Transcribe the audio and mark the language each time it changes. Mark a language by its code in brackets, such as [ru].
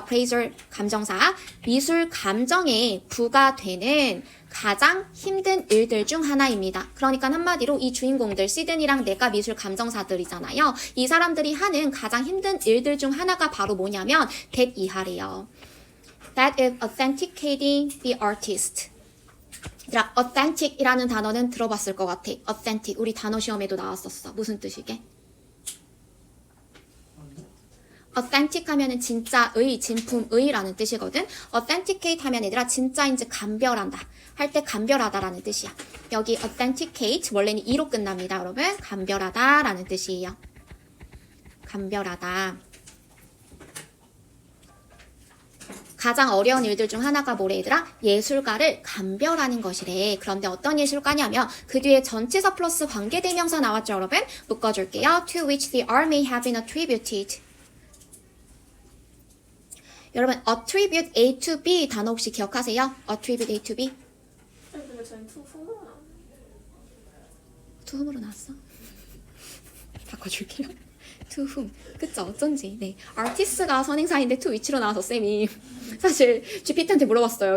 [ko] appraiser 감정사. 미술 감정에 부과되는 가장 힘든 일들 중 하나입니다. 그러니까 한마디로 이 주인공들 시드니랑 내가 미술 감정사들이잖아요. 이 사람들이 하는 가장 힘든 일들 중 하나가 바로 뭐냐면 that 이하래요. [en] That is authenticating the artist. [ko] 얘들아, authentic이라는 단어는 들어봤을 것 같아. authentic. 우리 단어 시험에도 나왔었어. 무슨 뜻이게? authentic 하면은 진짜의, 진품의라는 뜻이거든. authenticate 하면 얘들아 진짜인지 감별한다. 할 때 감별하다라는 뜻이야. 여기 authenticate 원래는 이로 끝납니다, 여러분. 감별하다라는 뜻이에요. 감별하다. 가장 어려운 일들 중 하나가 뭐래 얘들아? 예술가를 감별하는 것이래. 그런데 어떤 예술가냐면 그 뒤에 전치사 플러스 관계대명사 나왔죠 여러분? 묶어줄게요. [en] To which the art may have been attributed. [ko] 여러분 attribute A to B 단어 혹시 기억하세요? attribute A to B? 근데 저는 투품으로 to whom으로 나왔어? 바꿔줄게요. to whom. 그쵸? 어쩐지. 네. artist가 선행사인데 to which로 나와서 쌤이 사실 GPT한테 물어봤어요.